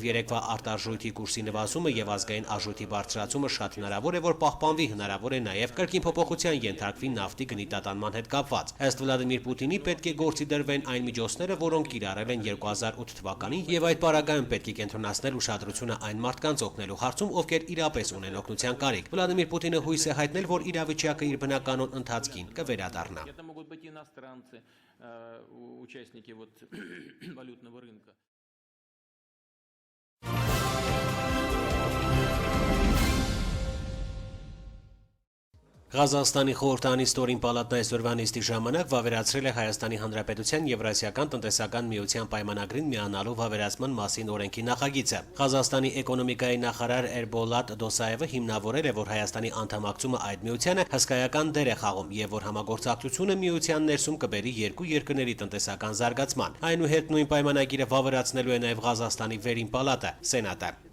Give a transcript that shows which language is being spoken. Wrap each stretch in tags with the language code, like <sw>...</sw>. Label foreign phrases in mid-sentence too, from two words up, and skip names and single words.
<hy>երեկվա արտարժույթի կուրսի նվազումը եւ ազգային արժույթի բարձրացումը շատ հնարավոր է, որ պահպանվի, հնարավոր է նաեւ կրկին փոփոխության ենթարկվի նավթի գնի տատանման հետ կապված։ Ըստ Վլադիմիր Պուտինի պետք է գործի դրվեն այն միջոցները, որոնք կիրառել են 2008 թվականին եւ այդ պարագայում պետք է կենտրոնացնել ուշադրությունը այն մարդկանց օգնելու հարցում, ովքեր իրապես ունեն օգնության կարիք։ Վլադիմիր Պուտինը հույս է հայտնել, որ իրավիճակը իր բնականոն ընթացքին կվերադառնա։</hy> <ru>Участники вот валютного рынка.</ru> <hy>Ղազախստանի խորհրդանի ստորին պալատն այսօրվա նիստի ժամանակ վավերացրել է Հայաստանի Հանրապետության Եվրասիական տնտեսական միության պայմանագրին միանալու վավերացման մասին օրենքի նախագիծը։ Ղազախստանի էկոնոմիկայի նախարար Էրբոլատ Դոսաևը հիմնավորել է, որ Հայաստանի անդամակցումը այդ միությանը հսկայական դեր է խաղում եւ որ համագործակցությունը միության ներսում կբերի երկու երկրների տնտեսական զարգացման։ Այնուհետ նույն պայմանագիրը վավերացնելու է նաեւ Ղազախստանի վերին պալատը, Սենատը։</hy>